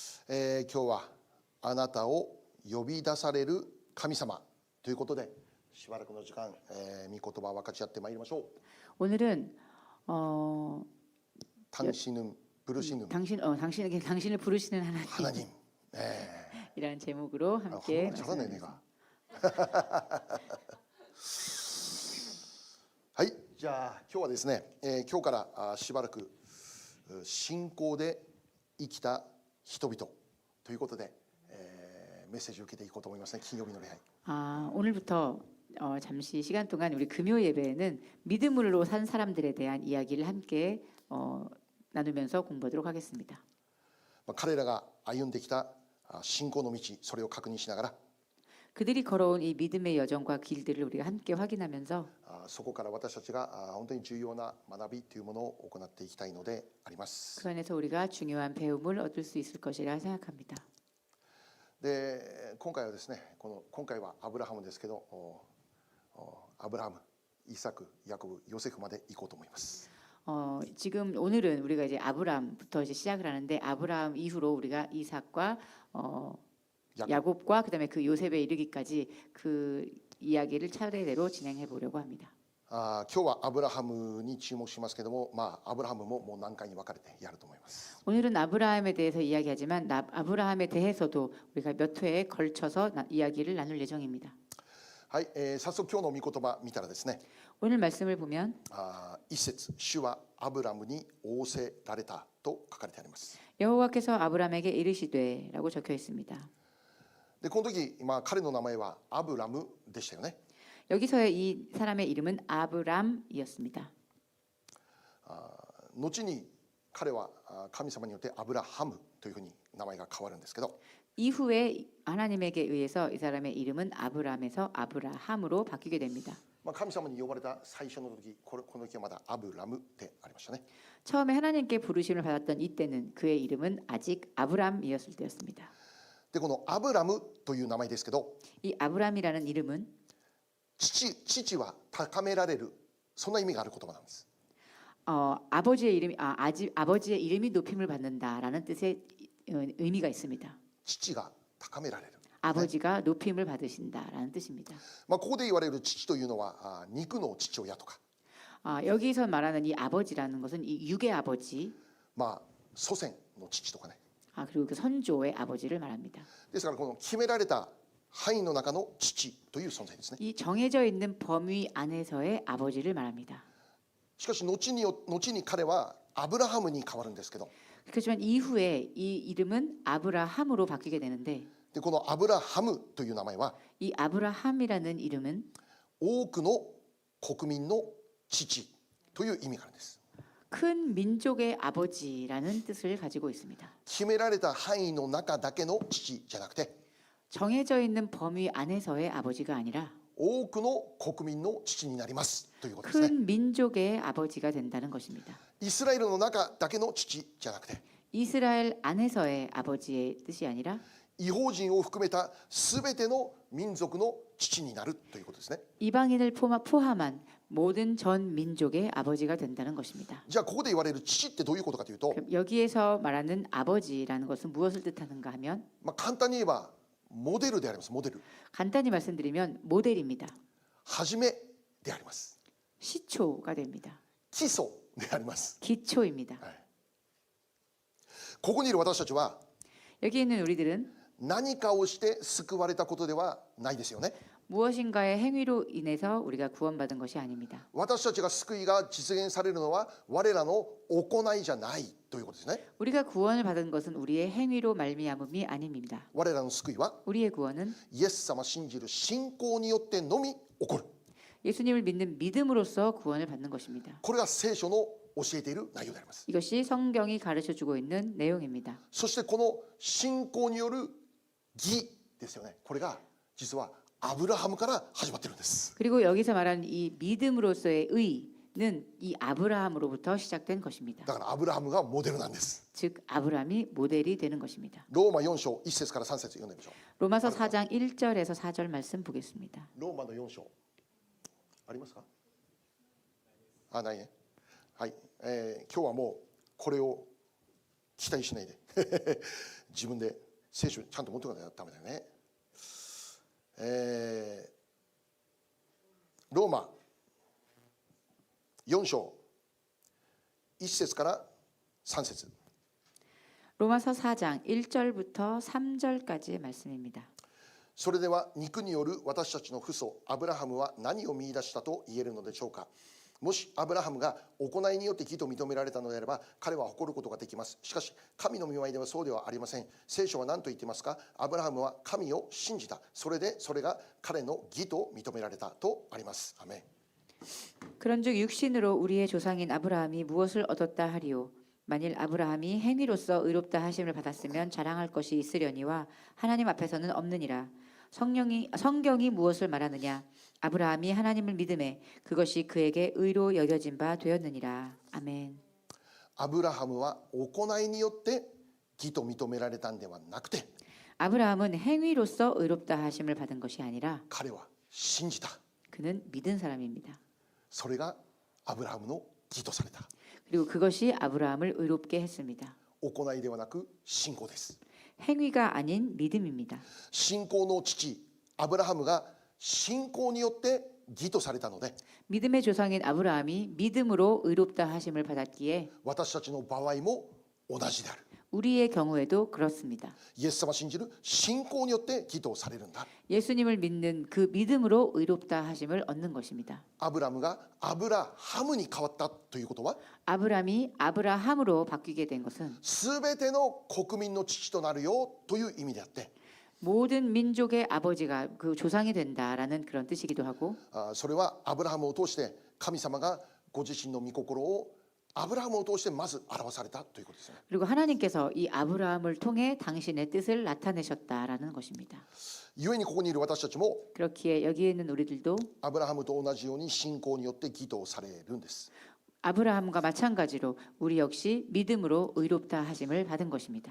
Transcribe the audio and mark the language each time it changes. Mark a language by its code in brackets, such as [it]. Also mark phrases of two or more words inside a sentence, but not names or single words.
[ja] 今日はあなたを呼び出される神様ということで、しばらくの時間、御言葉を分かち合ってまいりましょう。 [ko] 오늘은 당신은 부르시는 당신을 부르시는 하나님. 이라는 제목으로 함께 정말 잘하네 말씀나누겠습니다. 내가. [ja] はい、じゃあ今日はですね、今日からしばらく信仰で生きた人々ということで、メッセージを受けていこうと思いますね。金曜日の礼拝。 [ko] 오늘부터 잠시 시간 동안 우리 금요 예배에는 믿음으로 산 사람들에 대한 이야기를 함께 나누면서 공부하도록 하겠습니다. [ja] 彼らが歩んできた信仰の道、それを確認しながら、 [ko] 그들이 걸어온 이 믿음의 여정과 길들을 우리가 함께 확인하면서 [ja] そこから私たちが本当に重要な学びというものを行っていきたいのであります。 [ko] 그 안에서 우리가 중요한 배움을 얻을 수 있을 것이라 생각합니다. [ja] で、今回はですね、今回はアブラハムですけど、アブラハム、イサク、ヤコブ、ヨセフまで行こうと思います。 [ko] 지금 오늘은 우리가 이제 아브라함부터 이제 시작을 하는데 아브라함 이후로 우리가 이삭과 야곱과 그다음에 그 요셉에 이르기까지 그 이야기를 차례대로 진행해 보려고 합니다. [ja] 今日はアブラハムに注目しますけども、アブラハムももう何回に分かれてやると思います。 [ko] 오늘은 아브라함에 대해서 이야기하지만 아브라함에 대해서도 우리가 몇 회에 걸쳐서 이야기를 나눌 예정입니다. [ja] はい、早速今日の御言葉見たらですね、 [ko] 오늘 말씀을 보면 [ja] 一節、主はアブラムに仰せられたと書かれてあります。 [ko] 여호와께서 아브라함에게 이르시되라고 적혀 있습니다. [ja] で、この時、彼の名前はアブラムでしたよね。 [ko] 여기서의 이 사람의 이름은 아브람이었습니다. [ja] 後に彼は神様によってアブラハムというふうに名前が変わるんですけど、 [ko] 이후에 하나님에게 의해서 이 사람의 이름은 아브람에서 아브라함으로 바뀌게 됩니다. [ja] 神様に呼ばれた最初の時、この時はまだアブラムでありましたね。 [ko] 처음에 하나님께 부르심을 받았던 이때는 그의 이름은 아직 아브람이었을 때였습니다. [ja] で、このアブラムという名前ですけど、 [ko] 이 아브람이라는 이름은 [ja] 父は高められる、そんな意味がある言葉なんです。 [ko] 아버지의 이름이 높임을 받는다라는 뜻의 의미가 있습니다. [ja] 父が高められる。 [ko] 아버지가 높임을 받으신다라는 뜻입니다. [ja] ここで言われる父というのは肉の父親とか、 [ko] 여기서 말하는 이 아버지라는 것은 이 육의 아버지, [ja] 祖先の父とかね。 [ko] 그리고 그 선조의 아버지를 말합니다. [ja] ですからこの決められた範囲の中の父という存在ですね。 [ko] 이 정해져 있는 범위 안에서의 아버지를 말합니다. [ja] しかし後に彼はアブラハムに変わるんですけど、 [ko] 그렇지만 이후에 이 이름은 아브라함으로 바뀌게 되는데 [ja] でこのアブラハムという名前は [ko] 이 아브라함이라는 이름은 [ja] 多くの国民の父という意味があるんです。 [ko] 큰 민족의 아버지라는 뜻을 가지고 있습니다. [ja] 決められた範囲の中だけの父じゃなくて、 [ko] 정해져 있는 범위 안에서의 아버지가 아니라 [ja] 多くの国民の父になりますということですね。 [ko] 큰 민족의 아버지가 된다는 것입니다. [ja] イスラエルの中だけの父じゃなくて、 [ko] 이스라엘 안에서의 아버지의 뜻이 아니라 [ja] 異邦人を含めたすべての民族の父になるということですね。 [ko] 이방인을 포함한 모든 전 민족의 아버지가 된다는 것입니다. [ja] じゃあここで言われる父ってどういうことかというと、 [ko] 그럼 여기에서 말하는 아버지라는 것은 무엇을 뜻하는가 하면 [ja] 簡単に言えばモデルであります。モデル。 [ko] 간단히 말씀드리면 모델입니다. [ja] 初めであります。 [ko] 시초가 됩니다. [ja] 基礎であります。 [ko] 기초입니다. [ja] ここにいる私たちは [ko] 여기 있는 우리들은 [ja] 何かをして救われたことではないですよね。 [ko] 무엇인가의 행위로 인해서 우리가 구원받은 것이 아닙니다. [ja] 私たちが救いが実現されるのは我らの行いじゃないということですね。 [ko] 우리가 구원을 받은 것은 우리의 행위로 말미암음이 아닙니다. [ja] 我らの救いは [ko] 우리의 구원은 [ja] イエス様信じる信仰によってのみ起こる。 [ko] 예수님을 믿는 믿음으로써 구원을 받는 것입니다. [ja] これが聖書の教えている内容であります。 [ko] 이것이 성경이 가르쳐주고 있는 내용입니다. [ja] そしてこの信仰による義ですよね。これが実はアブラハムから始まってるんです。 [ko] 그리고 여기서 말하는 이 믿음으로서의 의는 이 아브라함으로부터 시작된 것입니다. [ja] だからアブラハムがモデルなんです。 [ko] 즉 아브라함이 모델이 되는 것입니다. [ja] ローマ4章1節から3節読んでみましょう。 [ko] 로마서 4장 1절에서 4절 말씀 보겠습니다. [ja] ローマの4章ありますか？ないね。はい、今日はもうこれを期待しないで自分で聖書ちゃんと持っておかないとダメだよね。ローマ4章1節から3節 [ko] 로마서 4장 1절부터 3절까지의 말씀입니다. [ja] それでは肉による私たちの父祖アブラハムは何を見出したと言えるのでしょうか。もしアブラハムが行いによって義と認められたのであれば彼は誇ることができます。しかし神の御前ではそうではありません。聖書は何と言っていますか。アブラハムは神を信じた。それでそれが彼の義と認められたとあります。アメン。 [ko] 그런즉 육신으로 우리의 조상인 아브라함이 무엇을 얻었다 하리요. 만일 아브라함이 행위로서 의롭다 하심을 받았으면 자랑할 것이 있으려니와 하나님 앞에서는 없느니라. 성경이 무엇을 말하느냐. 아브라함이 하나님을 믿음에 그것이 그에게 의로 여겨진 바 되었느니라. 아멘. [ja] アブラハムは行いによって義と認められたんではなくて [ko] 아브라함은 행위로서 의롭다 하심을 받은 것이 아니라 [ja] 彼は信じた。 [ko] 그는 믿은 사람입니다. [ja] それがアブラハムの義とされた。 [ko] 그리고 그것이 아브라함을 의롭게 했습니다. [ja] 行いではなく信仰です。 [ko] 행위가 아닌 믿음입니다. [ja] 信仰の父アブラハムが信仰によって義とされたので [ko] 믿음의 조상인 아브라함이 믿음으로 의롭다 하심을 받았기에 [ja] 私たちの場合も同じである。 [ko] 우리의 경우에도 그렇습니다. [ja] イエス様を信じる信仰によって義とされるんだ。 [ko] 예수님을 믿는 그 믿음으로 의롭다 하심을 얻는 것입니다. [ja] アブラムがアブラハムに変わったということは [ko] 아브라함이 아브라함으로 바뀌게 된 것은 [ja] すべての国民の父となるよという意味であって [ko] 모든 민족의 아버지가 그 조상이 된다라는 그런 뜻이기도 하고 [ja] それはアブラハムを通して神様がご自身の御心をアブラハムを通してまず表されたということですね。 [ko] 그리고 하나님께서 이 아브라함을 통해 당신의 뜻을 나타내셨다라는 것입니다. [ja] 故にここにいる私たちも [ko] 그렇기에 여기에 있는 우리들도 [ja] アブラハムと同じように信仰によって義とされるんです。 [ko] 아브라함과 마찬가지로 우리 역시 믿음으로 의롭다 하심을 받은 것입니다.